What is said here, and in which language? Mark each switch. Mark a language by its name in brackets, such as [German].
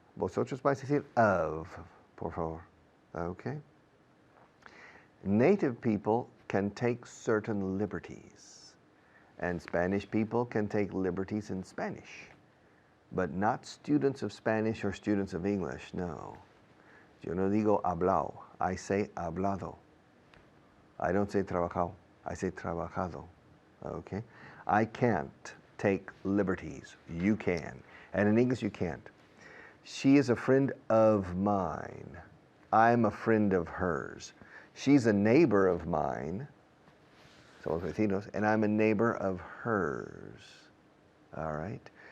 [Spanish] Vosotros vais a decir of, por favor. [English] Okay. Native people can take certain liberties, and Spanish people can take liberties in Spanish, but not students of Spanish or students of English, no. [Spanish] Yo no digo hablao, [English] I say [Spanish] hablado. [English] I don't say trabajado, I say trabajado, okay? I can't take liberties, you can, and in English you can't. She is a friend of mine. I'm a friend of hers. She's a neighbor of mine, [Spanish] somos vecinos, [English] and I'm a neighbor of hers. All right?